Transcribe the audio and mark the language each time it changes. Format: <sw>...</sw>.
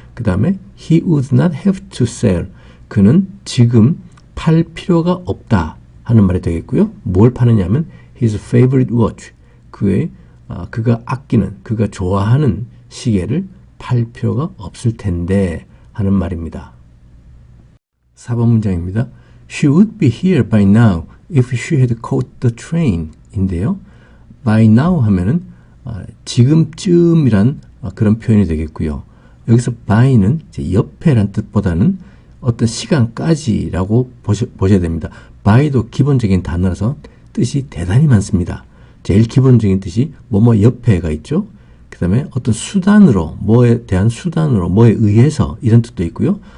<ko>그 다음에</ko> <en>he would not have to sell,</en> <ko>그는 지금 팔 필요가 없다 하는 말이 되겠고요. 뭘 파느냐면</ko> <en>his favorite watch,</en> <ko>그가 아끼는, 그가 좋아하는 시계를 팔 필요가 없을 텐데 하는 말입니다. 4번 문장입니다.</ko> <en>She would be here by now if she had caught the train</en> <ko>인데요. by now 하면은 지금쯤이란 그런 표현이 되겠고요. 여기서 by는 이제 옆에란 뜻보다는 어떤 시간까지라고 보셔야 됩니다. by도 기본적인 단어라서 뜻이 대단히 많습니다. 제일 기본적인 뜻이 뭐뭐 옆에가 있죠. 그 다음에 어떤 수단으로, 뭐에 대한 수단으로, 뭐에 의해서 이런 뜻도 있고요.</ko>